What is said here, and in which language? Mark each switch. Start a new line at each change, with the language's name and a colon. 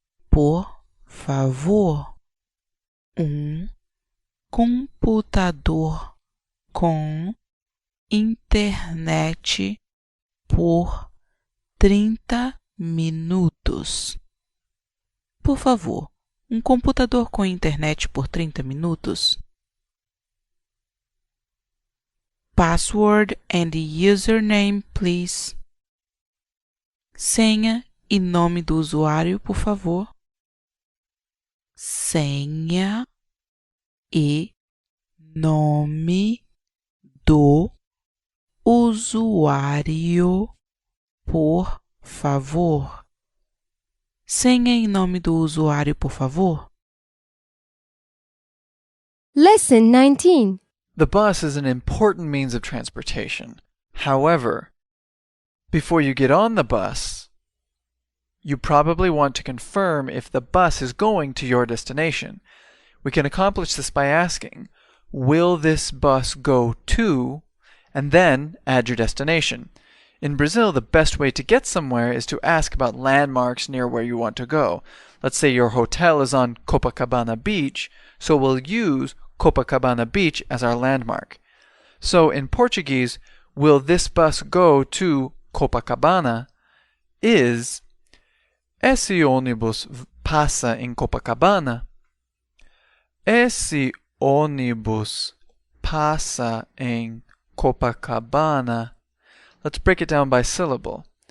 Portuguese: Por favor, computador com internet por 30 minutos. Por favor, computador com internet por 30 minutos.
English: Password and username, please.
Portuguese: Senha e nome do usuário, por favor. Senha e nome do usuário, por favor. Senha e nome do usuário, por favor.
English: Lesson 19. The bus is an important means of transportation. However, before you get on the bus, you probably want to confirm if the bus is going to your destination. We can accomplish this by asking, will this bus go to, and then add your destination. In Brazil, the best way to get somewhere is to ask about landmarks near where you want to go. Let's say your hotel is on Copacabana Beach, so we'll use Copacabana Beach as our landmark. So in Portuguese, will this bus go to Copacabana is
Portuguese: esse ônibus passa em Copacabana? Esse ônibus passa em Copacabana?
English: Let's break it down by syllable.